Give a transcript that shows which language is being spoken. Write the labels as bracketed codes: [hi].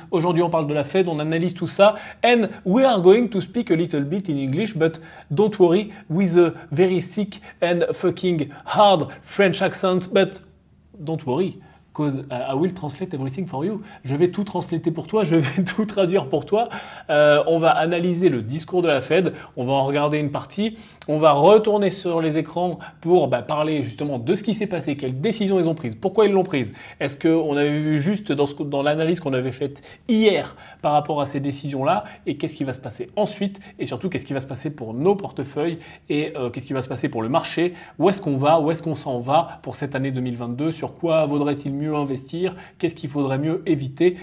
[fr] Aujourd'hui, on parle de la Fed, on analyse tout ça. [en] And we are going to speak a little bit in English, but don't worry, with a very sick and fucking hard French accent. But don't worry, because I will translate everything for you. [fr] Je vais tout translater pour toi, je vais tout traduire pour toi. On va analyser le discours de la Fed, on va en regarder une partie, on va retourner sur les écrans pour parler justement de ce qui s'est passé, quelles décisions ils ont prises, pourquoi ils l'ont prise. Est-ce qu'on avait vu juste dans l'analyse qu'on avait faite hier par rapport à ces décisions-là, et qu'est-ce qui va se passer ensuite, et surtout qu'est-ce qui va se passer pour nos portefeuilles, et qu'est-ce qui va se passer pour le marché, où est-ce qu'on va, où est-ce qu'on s'en va pour cette année 2022, sur quoi vaudrait-il mieux investir, qu'est-ce qu'il faudrait mieux éviter.